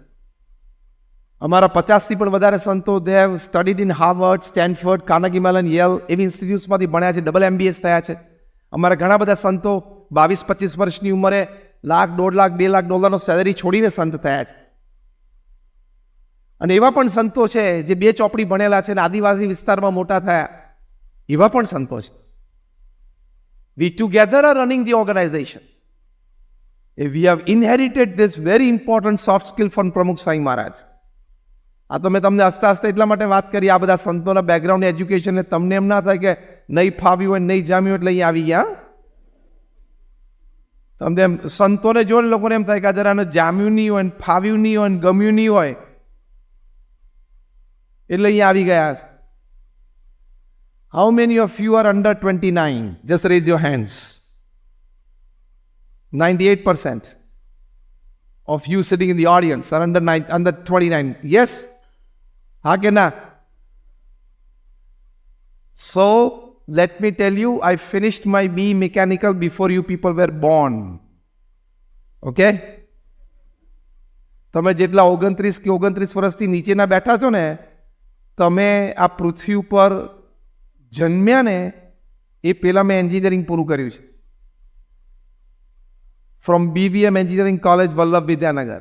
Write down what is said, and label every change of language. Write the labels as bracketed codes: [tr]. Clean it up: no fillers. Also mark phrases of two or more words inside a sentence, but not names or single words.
[gu] અમારા 50થી પણ વધારે સંતો [en] they have studied in Harvard, Stanford, Carnegie Mellon, Yale [gu] એવી ઇન્સ્ટિટ્યૂટ્સમાંથી ભણ્યા છે, [en] double MBAs [gu] થયા છે. અમારા ઘણા બધા સંતો 22-25 વર્ષની ઉંમરે લાખ, 1.5 લાખ, $2 લાખ સેલરી છોડીને સંત થયા છે. અને એવા પણ સંતો છે જે 2 ચોપડી ભણેલા છે અને આદિવાસી વિસ્તારમાં મોટા થયા, એવા પણ સંતો છે. [en] We together are running the organization. We have inherited this very important soft skill from પ્રમુખ સાંઈ મહારાજ. [gu] આ તો મેં તમને હસતા હસતા એટલા માટે વાત કરી, આ બધા સંતોના [en] background educationને [gu] તમને એમ ના થાય કે નહીં ફાવ્યું હોય, નહીં જામ્યું એટલે અહીં આવી ગયા. તમને એમ સંતોને જોઈને લોકોને એમ થાય કે જરા જામ્યું નહીં હોય, ફાવ્યું નહીં હોય, ગમ્યું નહીં હોય એટલે અહીંયા આવી ગયા. [en] How many of you are under 29? Just raise your hands. 98% of you sitting in the audience are under 29. [gu] Yes? હા કે ના? [en] So, let me tell you, I finished my BE Mechanical before you people were born. Okay? [gu] તમે જેટલા 29 કે 29 વર્ષથી નીચેના બેઠા છો ને, તમે આ પૃથ્વી ઉપર જન્મ્યા ને એ પહેલાં મેં એન્જિનિયરિંગ પૂરું કર્યું છે. [en] from BBM engineering college વલ્લભ વિદ્યાનગર.